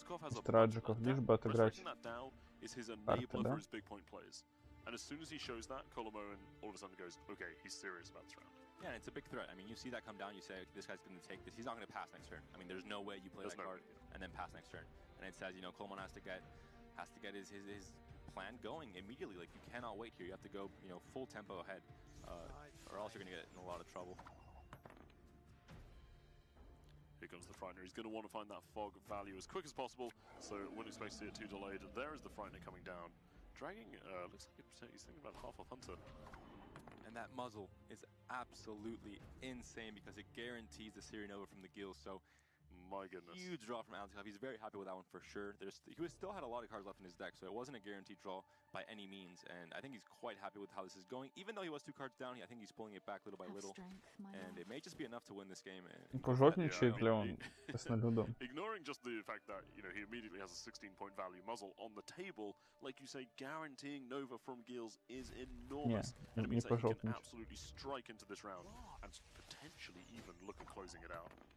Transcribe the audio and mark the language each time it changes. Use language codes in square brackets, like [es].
[ru] Страджиков, лишь бы отыграть карты, да? [en] And as soon as he shows that, Colomone all of a sudden goes, okay, he's serious about this round. Yeah, and it's a big threat. I mean, you see that come down, you say, this guy's going to take this. He's not going to pass next turn. I mean, there's no way you play that card and then pass next turn. And it says, you know, Colomone has to get his plan going immediately. Like, you cannot wait here. You have to go, you know, full tempo ahead, or else you're going to get in a lot of trouble. Here comes the Frightener. He's going to want to find that fog value as quick as possible, so wouldn't expect to see it too delayed. There is the Frightener coming down. Dragging, looks like he's thinking about half of Hunter. And that muzzle is absolutely insane because it guarantees the Sirenova from the gills. So, my goodness. Huge draw from Azekov. He's very happy with that one for sure. He still had a lot of cards left in his deck, so it wasn't a guaranteed draw by any means. And I think he's quite happy with how this is going. Even though he was 2 cards down, I think he's pulling it back little by little. And it may just be enough to win this game. [ru] Пожопничает ли он с налюдом? [en] Ignoring just the fact that, you know, he immediately has a 16-point value muzzle on the table, like you say, guaranteeing Nova from Gills is enormous. And it means that he can absolutely strike into this round and potentially even look at closing it out.